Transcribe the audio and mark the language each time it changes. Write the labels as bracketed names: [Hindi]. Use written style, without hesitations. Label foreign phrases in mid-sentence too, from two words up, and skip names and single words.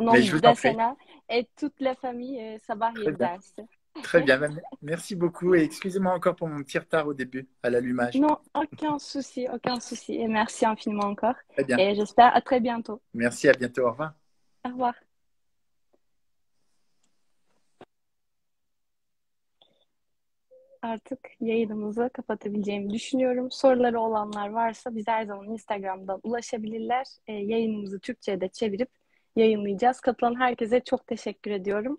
[French] Mais nom je vous en prie. d'Asena et toute la famille Sabah Très bien. Yıldız. Très bien. Merci beaucoup. Et excusez-moi encore pour mon petit retard au début, à l'allumage. Non, aucun souci, aucun souci. Et merci infiniment encore. Très bien. Et j'espère à très bientôt. Merci, à bientôt. Au revoir. Au revoir. [Turkish] Artık yayınımızı kapatabileceğimi düşünüyorum. Soruları olanlar varsa bize her zaman Instagram'dan ulaşabilirler. Yayınımızı Türkçe'ye de çevirip yayınlayacağız. Katılan herkese çok teşekkür ediyorum.